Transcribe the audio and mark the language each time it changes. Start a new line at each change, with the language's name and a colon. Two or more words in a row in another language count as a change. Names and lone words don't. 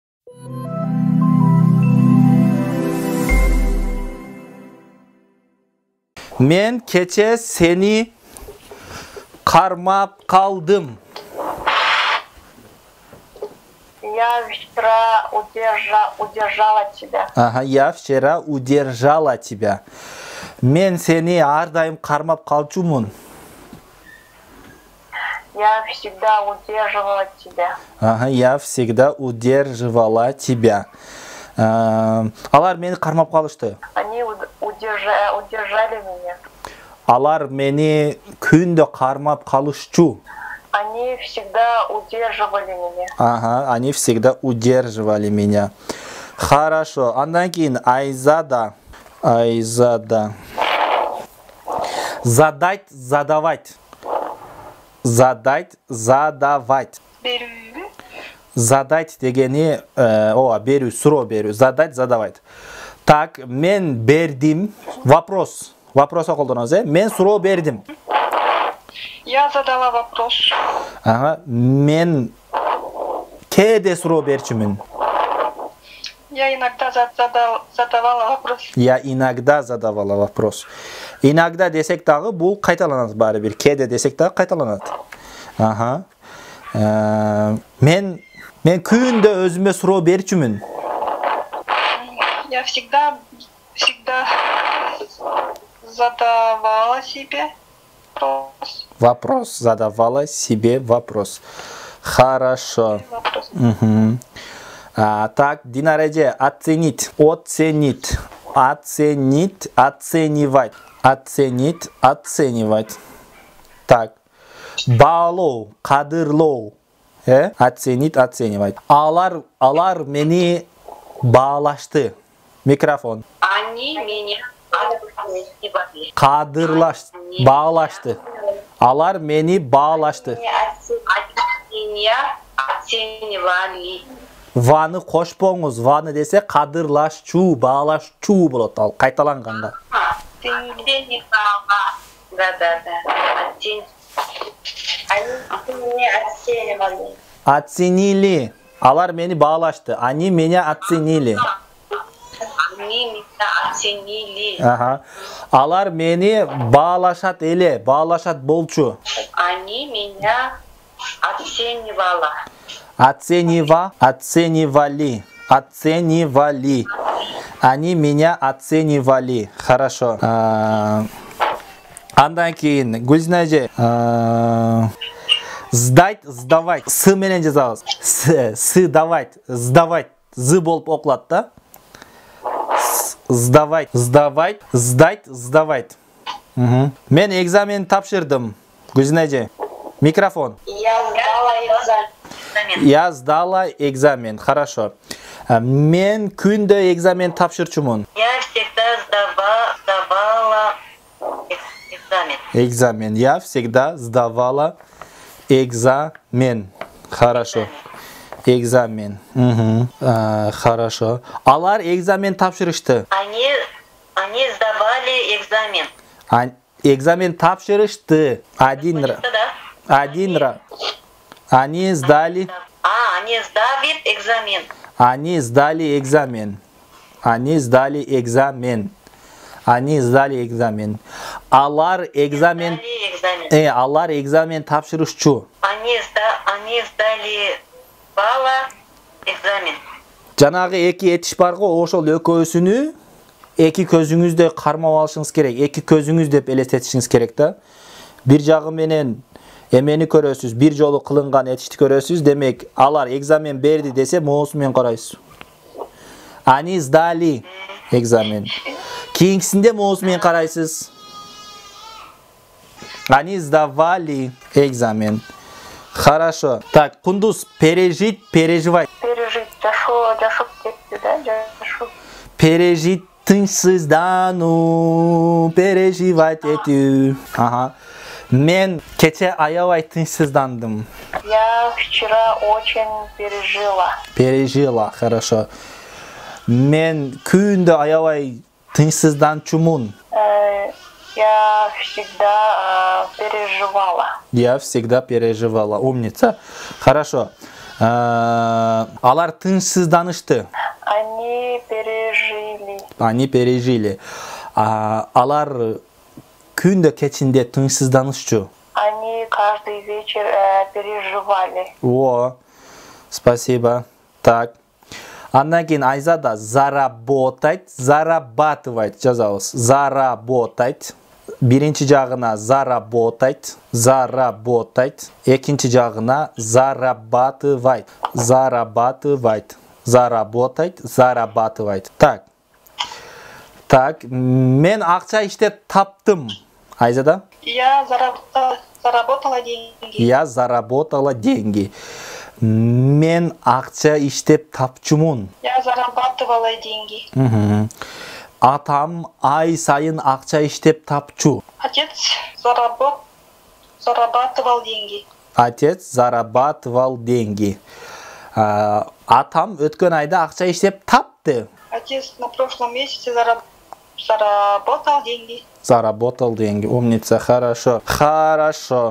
Kyrgyz: Мен кече сени кармап калдым.
Russian: Я вчера удержала тебя. Ага, я вчера удержала тебя.
Kyrgyz: Мен сени ардайым кармап калчумун.
Russian: Я всегда удерживала тебя. Ага, я всегда удерживала тебя.
Kyrgyz: Алар мени кармап калышты.
Russian: Они удержали меня.
Kyrgyz: Алар мени күндө кармап калышчу.
Russian: Они всегда удерживали меня. Ага, они всегда удерживали меня. Хорошо.
Kyrgyz: Андан кийин Айзада.
Russian: Задать, задавать. Задать, задавать. Беру.
Kyrgyz: Задать дегени берүү, суроо берүү.
Russian: Задать, задавать. Так,
Kyrgyz: мен бердим.
Russian: Вопрос.
Kyrgyz: Вопросо колдонобуз, Мен суроо бердим.
Russian: Я задала вопрос.
Kyrgyz: Ага, мен кээде суроо берчүмүн.
Russian: Я иногда задавала вопрос. Я иногда задавала вопрос.
Kyrgyz: Иногда десек дагы бул кайталанат баары бир. Кээде десек дагы кайталанат. Ага. Мен күндө өзүмө суроо берчүмүн.
Russian: Я всегда задавала себе вопрос. Вопрос. Задавала себе вопрос. Хорошо. Угу. Так, Динареже, оценить. Оценить. Оценить. Оценивать. Оценить. Оценивать. Так.
Kyrgyz: Баалоо. Кадырлоо.
Russian: Оценить. Оценивать.
Kyrgyz: Алар мени баалашты. Микрофон.
Russian: Они меня
Kyrgyz: Кадырлашты. Баалашты. Алар мени баалашты. Ваны кошпоңуз. Ваны десе кадырлашчу, баалашчу болот ал кайталанганга.
Russian: Оценили.
Kyrgyz: Алар мени баалашты.
Russian: Они меня оценили. Они меня оценили. Ага.
Kyrgyz: Алар мени баалашат эле, баалашат болчу.
Russian: Они меня оценивали. Оценивали. Оценивали. Они меня оценивали. Хорошо.
Kyrgyz: Андан кийин Гүлзинаже.
Russian: Сдать, сдавать.
Kyrgyz: С менен жазабыз.
Russian: Сдавать, сдавать.
Kyrgyz: З болуп окулат да.
Russian: Сдавать, сдавать, сдать, сдавать.
Kyrgyz: Мен экзамен тапшырдым. Гүлзинаже.
Russian: Микрофон. Я сдала экзамен. Хорошо.
Kyrgyz: Мен күндө экзамен тапшырчумун.
Russian: Я всегда сдавала экзамен. Экзамен. Я всегда сдавала экзамен. Хорошо. Экзамен. Хорошо.
Kyrgyz: Алар экзамен тапшырышты.
Russian: Они сдавали экзамен.
Kyrgyz: Экзамен тапшырышты.
Russian: Один раз. Они сдали. Они сдали экзамен. Они сдали экзамен. Они сдали экзамен. Они сдали экзамен.
Kyrgyz: Алар экзамен. Алар экзамен тапшырышчу.
Russian: Они сдали бала экзамен.
Kyrgyz: Жанагы эки этиш бар го, ошол экөөсүнү эки көзүңүздө кармап алышыңыз керек. Эки көзүңүз деп элестетишиңиз керек да. Бир жагы менен эмени көрөсүз, бир жолу кылынган этишти көрөсүз. Демек, алар экзамен берди десе, моусу менен карайсыз.
Russian: Они сдали экзамен.
Kyrgyz: Кийинкисинде моусу менен карайсыз.
Russian: Они сдавали экзамен. Хорошо. Так, Кундуз, пережить, переживать. Пережить,
Kyrgyz: жашып кетти, да, жашып. Пережить, тынчсыздануу, переживать этүү. Ага. Мен кече аябай тынчсыздандым.
Russian: Я вчера очень пережила. Пережила, хорошо.
Kyrgyz: Мен күндө аябай тынчсызданчумун.
Russian: Я всегда переживала. Я всегда переживала. Умница. Хорошо.
Kyrgyz: Алар тынчсызданышты.
Russian: Они пережили.
Kyrgyz: Алар күндө кечинде тынчсызданышчу.
Russian: Они каждый вечер переживали. О, спасибо. Так.
Kyrgyz: Андан кийин Айзада
Russian: заработать, зарабатывать
Kyrgyz: жазабыз. Заработать. Биринчи жагына
Russian: заработать, заработать.
Kyrgyz: Экинчи жагына
Russian: зарабатывать, зарабатывать. Заработать, зарабатывать. Так. Так,
Kyrgyz: мен акча иштеп таптым. Айзада?
Russian: Я заработала деньги. Я заработала деньги.
Kyrgyz: Мен акча иштеп тапчумун.
Russian: Я зарабатывала деньги.
Kyrgyz: Атам ай сайын акча иштеп тапчу.
Russian: Отец зарабатывал деньги. Отец зарабатывал деньги.
Kyrgyz: Атам өткөн айда акча иштеп тапты.
Russian: Отец на прошлом месяце заработал деньги. Заработал деньги. Умница. Хорошо. Хорошо.